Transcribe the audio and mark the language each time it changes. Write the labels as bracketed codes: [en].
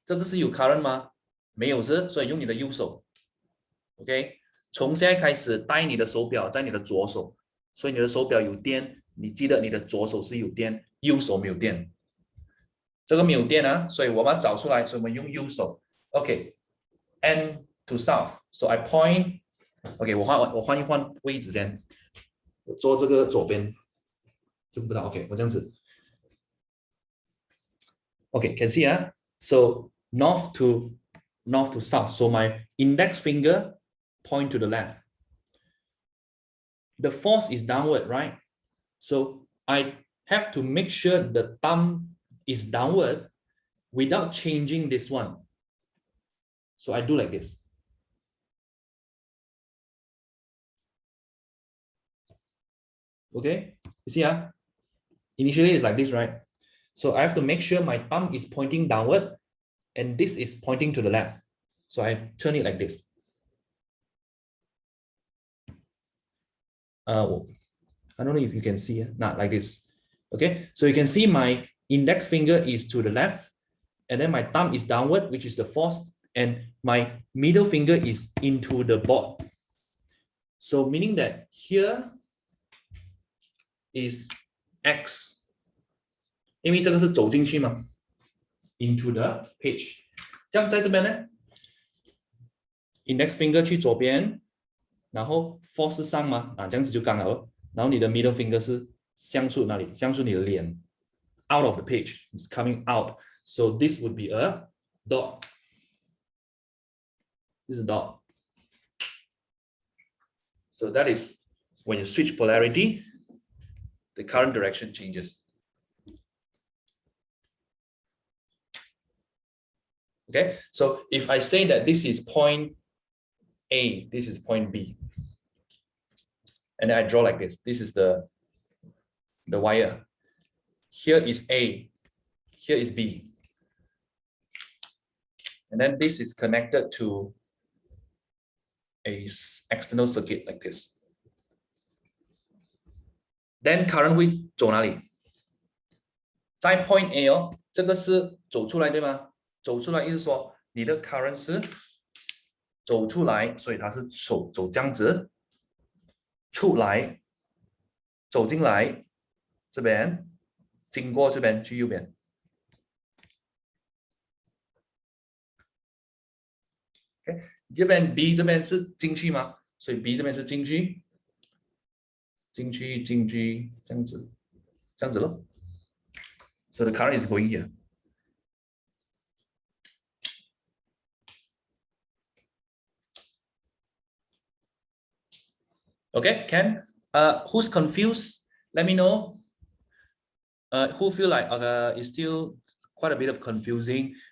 [zh] 这个是有 current 吗？没有是，所以用你的右手。OK， 从现在开始戴你的手表在你的左手，所以你的手表有电，你记得你的左手是有电，右手没有电。这个没有电啊，所以我们要找出来，所以我们用右手。OK， [en] N to south，so I point。 [zh] OK， 我换一换位置先，我坐这个左边，用不到。 OK， 我这样子。 [en] OK，can see 啊 ，so north to south，so my index finger point to the left. The force is downward, right? So I have to make sure the thumb is downward without changing this one. So I do like this. Okay, you see, initially it's like this, right? So I have to make sure my thumb is pointing downward and this is pointing to the left. So I turn it like this. I don't know if you can see, not like this. Okay, so you can see my index finger is to the left and then my thumb is downward, which is the force, and my middle finger is into the board. So meaning that here is X. [zh] 因为这个是走进去嘛 [en] into the page. [zh] 这样在这边呢 index finger 去左边，然后 force 是上嘛，这样子就刚好了。然后你的 middle finger 是向出哪里？向出你的脸 [en] out of the page. It's coming out. So this would be a dot. This is a dot. So that is when you switch polarity, the current direction changes. Okay, so if I say that this is point A, this is point B, and then I draw like this. This is the wire. Here is A, here is B. And then this is connected to a external circuit like this. Then current [zh] 会走哪里在 point A 哦，这个是走出来对吗？走出来意思说你的 current 是走出来，所以它是走这样子出来，走进来这边，经过这边去右边。 OK， 这边 B 这边是进去吗？所以 B 这边是进去，进去，进去，这样子，这样子咯。 [en] So the current is going here. Okay, Ken. Who's confused? Let me know. Who feel like it's still quite a bit of confusing?